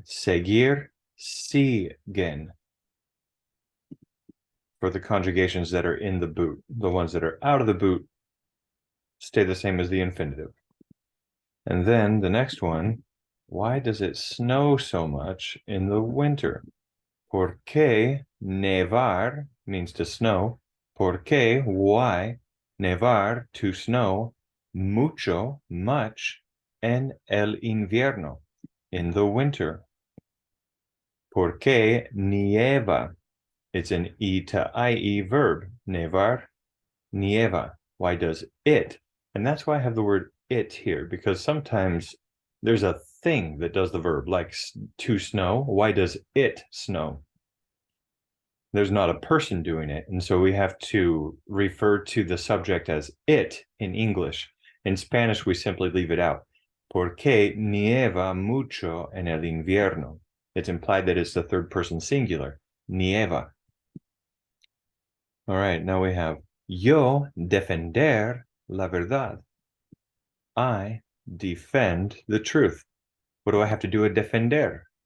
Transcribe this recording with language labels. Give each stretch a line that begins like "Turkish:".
Spanish: Seguir, siguen.
English: For the conjugations that are in the boot. The ones that are out of the boot stay the same as the infinitive. And then the next one, why does it snow so much in the winter?
Spanish: ¿Por qué nevar
English: means to snow? ¿Por qué? Why? Nevar, to snow, mucho, much, en el invierno, in the winter.
Spanish: ¿Por qué nieva?
English: It's an E to IE verb. Nevar, nieva. Why does it? And that's why I have the word it here, because sometimes there's a thing that does the verb, like to snow. Why does it snow? There's not a person doing it. And so we have to refer to the subject as it in English. In Spanish, we simply leave it out.
Spanish: ¿Por qué nieva mucho en el invierno?
English: It's implied that it's the third person singular. Nieva. All right, now we have
Spanish: yo defender la verdad.
English: I defend the truth. What do I have to do with defender?